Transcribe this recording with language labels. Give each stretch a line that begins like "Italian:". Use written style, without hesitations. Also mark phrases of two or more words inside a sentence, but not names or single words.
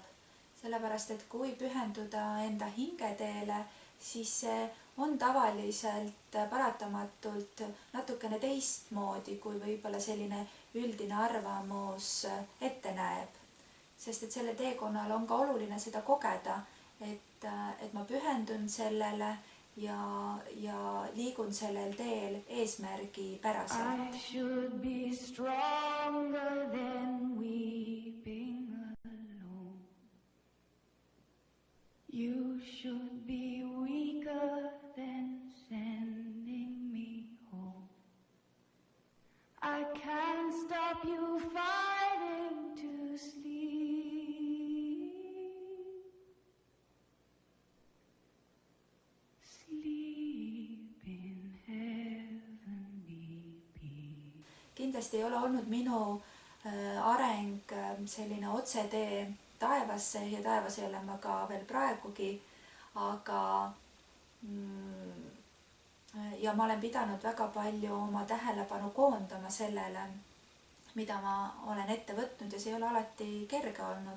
Estonian: Sellepärast, et kui pühenduda enda hingeteele, siis see on tavaliselt paratamatult natukene teistmoodi, kui võib-olla selline üldine arvamus ette näeb. Sest et sellel teekonnal on ka oluline seda kogeda, et ma pühendun sellele ja liigun sellel teel eesmärgipäraselt.
English: I should be stronger than weeping alone. You should be weaker than sending me home. I can't stop you fighting to sleep. Sleep in heavenly peace.
Estonian: Kindlasti ei ole olnud minu areng selline otsetee taevasse ja taevas ei ole ma ka veel praegugi, aga ja ma olen pidanud väga palju oma tähelepanu koondama sellele, mida ma olen ette võtnud ja see ei ole alati kerge olnud.